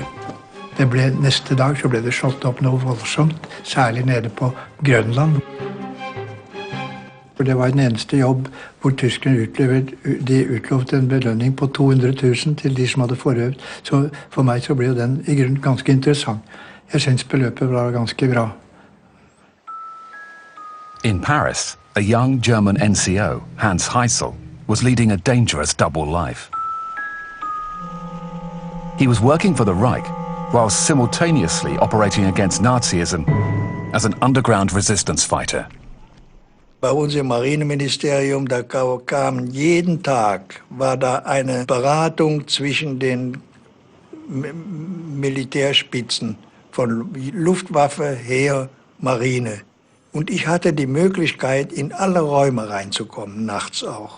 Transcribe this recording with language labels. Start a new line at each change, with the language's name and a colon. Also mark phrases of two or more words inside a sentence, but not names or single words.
Norwegian: Neste dag så ble det slått opp noe voldsomt, særlig nede på Grønland. For det var den eneste jobb hvor tyskerne utlovet en belønning på 200 000 til de som hadde forøvd. Så for meg så ble den i grunnen ganske interessant. Jeg synes beløpet var ganske bra.
English: In Paris, a young German NCO, Hans Heysel, was leading a dangerous double life. He was working for the Reich while simultaneously operating against Nazism as an underground resistance fighter.
German: Bei uns im Marineministerium, da kam jeden Tag, war da eine Beratung zwischen den Militärspitzen von Luftwaffe, Heer, Marine. Und ich hatte die Möglichkeit, in alle Räume reinzukommen, nachts auch.